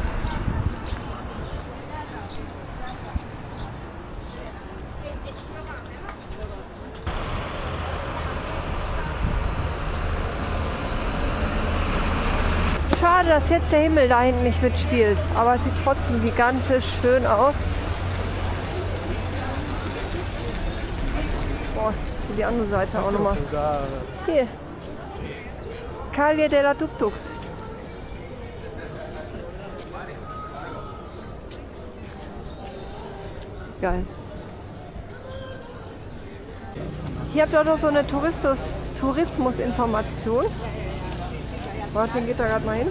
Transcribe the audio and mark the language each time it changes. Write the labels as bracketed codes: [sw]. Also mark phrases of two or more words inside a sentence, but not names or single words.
[de] Schade, dass jetzt der Himmel da hinten nicht mitspielt, aber es sieht trotzdem gigantisch schön aus. Boah, hier die andere Seite auch nochmal. Hier. Calle de la Tuk-Tuks. Geil. Hier habt ihr auch noch so eine Tourismusinformation. Warte, geht da gerade mal hin.